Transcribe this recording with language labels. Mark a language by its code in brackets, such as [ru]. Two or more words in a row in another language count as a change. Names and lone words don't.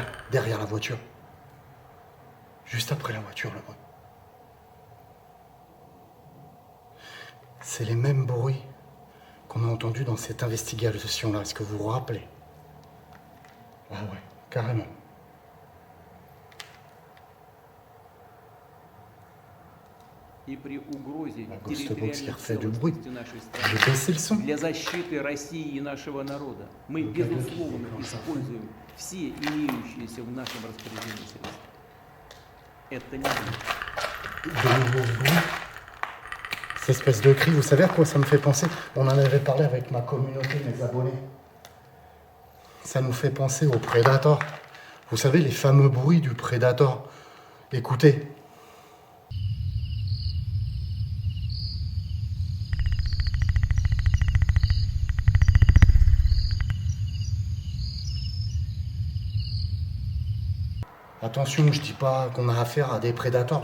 [fr] derrière la voiture. Juste après la voiture, le bruit. C'est les mêmes bruits qu'on a entendus dans cette investigation-là. Est-ce que vous vous rappelez? Ah ouais, carrément. [ru] И при угрозе [fr] La Ghost Box qui [ru] территориальной [fr] refait du bruit. [ru] целостности нашей [fr] J'ai [ru] страны, [fr] baissé le son. [ru] для защиты России и нашего народа мы, безусловно, используем все имеющиеся в нашем распоряжении средства. Это не будет. [fr] De nouveaux bruits. Cette espèce de cri, vous savez à quoi ça me fait penser? On en avait parlé avec ma communauté, mes abonnés. Ça nous fait penser au Predator. Vous savez, les fameux bruits du Predator. Écoutez. Attention, je dis pas qu'on a affaire à des prédateurs.